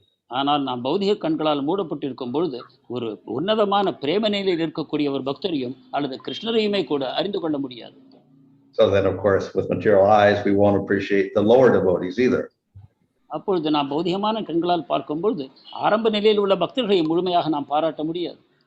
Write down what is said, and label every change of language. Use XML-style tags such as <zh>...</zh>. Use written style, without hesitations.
<ta>ஆனால் நாம் பௌதிக கண்களால் மூடப்பட்டிருக்கும் பொழுது ஒரு உன்னதமான பிரேம நிலையில் இருக்கக்கூடிய ஒரு பக்தரையும் அல்லது கிருஷ்ணரையுமே கூட அறிந்து கொள்ள முடியாது.</ta> <en>So then, of course, with material eyes, we won't appreciate the lower devotees either.</en> <ta>அப்பொழுது நாம் பௌதிகமான கண்களால் பார்க்கும்பொழுது ஆரம்ப நிலையில் உள்ள பக்தர்களை முழுமையாக நாம் பாராட்ட முடியாது.</ta>